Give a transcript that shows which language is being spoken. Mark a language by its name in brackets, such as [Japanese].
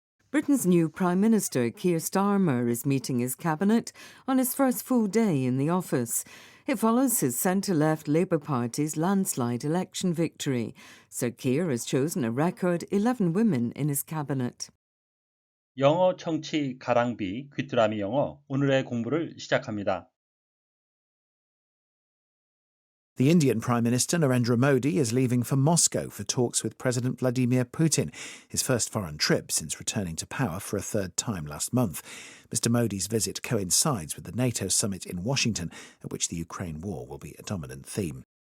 [English] Britain's new Prime Minister, Keir Starmer, is meeting his cabinet on his first full day in the office. It follows his centre-left Labour Party's landslide election victory. Sir Keir has chosen a record 11 women in his cabinet. [Korean] 영어 청취 가랑비 귀뚜라미 영어 오늘의 공부를 시작합니다. [English] The Indian Prime Minister Narendra Modi is leaving for Moscow for talks with President Vladimir Putin, his first foreign trip since returning to power for a third time last month. Mr. Modi's visit coincides with the NATO summit in Washington, at which the Ukraine war will be a dominant theme.